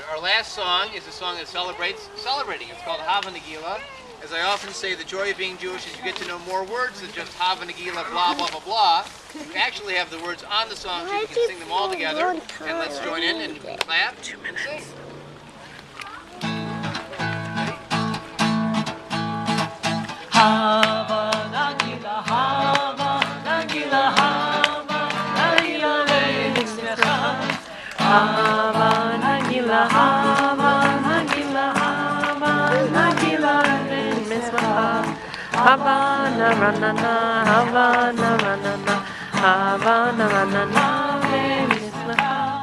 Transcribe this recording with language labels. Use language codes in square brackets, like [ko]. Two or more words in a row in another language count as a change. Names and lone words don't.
[en] Our last song is a song that celebrates celebrating. It's called Hava Nagila. As I often say, the joy of being Jewish is you get to know more words than just Hava Nagila, blah, blah, blah, blah. You actually have the words on the song so you can sing them all together. And let's join in and clap. 2 minutes. [he] הבה נגילה הבה נגילה הבה נגילה ונשמחה. הבה נגילה הבה נגילה הבה נגילה ונשמחה. הבה נרננה הבה נרננה הבה נרננה ונשמחה.